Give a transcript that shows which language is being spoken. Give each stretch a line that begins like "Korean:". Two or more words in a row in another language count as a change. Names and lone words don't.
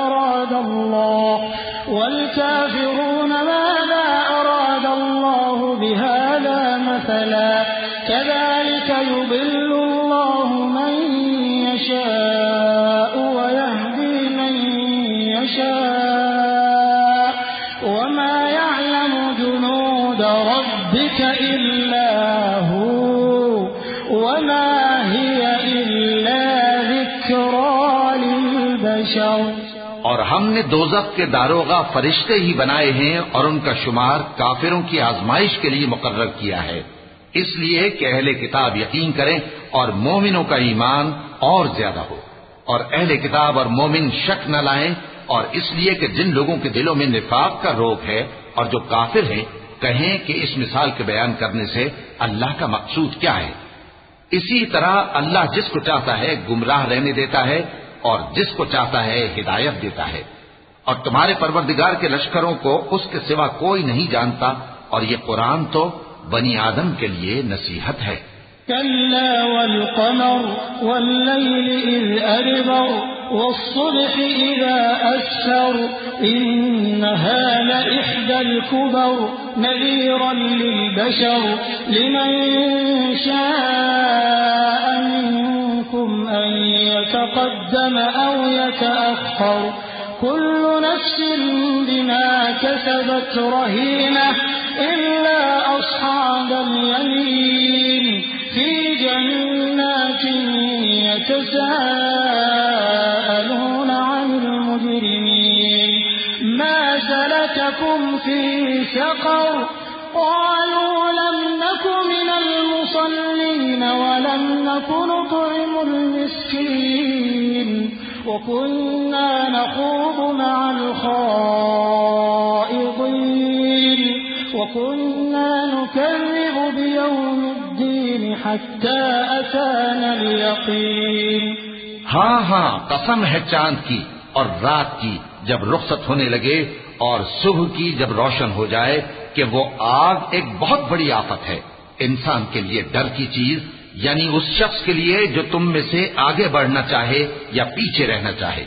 Arabic: أراد الله بهذا مثلا كذلك يضل الله من يشاء ويهدي من يشاء وما يعلم جنود ربك إلا هو وما هي إلا ذكرى للبشر।
Urdu: اور ہم نے دوزخ کے داروغہ فرشتے ہی بنائے ہیں اور ان کا شمار کافروں کی آزمائش کے لیے مقرر کیا ہے، اس لیے کہ اہل کتاب یقین کریں اور مومنوں کا ایمان اور زیادہ ہو اور اہل کتاب اور مومن شک نہ لائیں اور اس لیے کہ جن لوگوں کے دلوں میں نفاق کا روگ ہے اور جو کافر ہیں، کہیں کہ اس مثال کے بیان کرنے سے اللہ کا مقصود کیا ہے. اسی طرح اللہ جس کو چاہتا ہے گمراہ رہنے دیتا ہے اور جس کو چاہتا ہے ہدایت دیتا ہے. اور تمہارے پروردگار کے لشکروں کو اس کے سوا کوئی نہیں جانتا، اور یہ قرآن تو بنی آدم کے لیے نصیحت ہے.
Arabic: كلا والقمر والليل إذ أدبر والصبح إذا أسفر إنها لإحدى الكبر نذيرا للبشر لمن شاء منكم أن يتقدم أو يتأخر كل نفس بما كسبت رهينة إلا أصحاب اليمين في جنات يتساءلون عن المجرمين ما سلككم في سقر قالوا لم نك من المصلين ولم نك نطعم المسكين وكنا نخوض مع الخائضين وكنا نكذب بيوم الدين حتى أتانا اليقين.
Urdu: ہاں ہاں، قسم ہے چاند کی اور رات کی جب رخصت ہونے لگے اور صبح کی جب روشن ہو جائے کہ وہ آگ ایک بہت بڑی آفت ہے انسان کے لیے ڈر کی چیز، یعنی اس شخص کے لیے جو تم میں سے آگے بڑھنا چاہے یا پیچھے رہنا چاہے.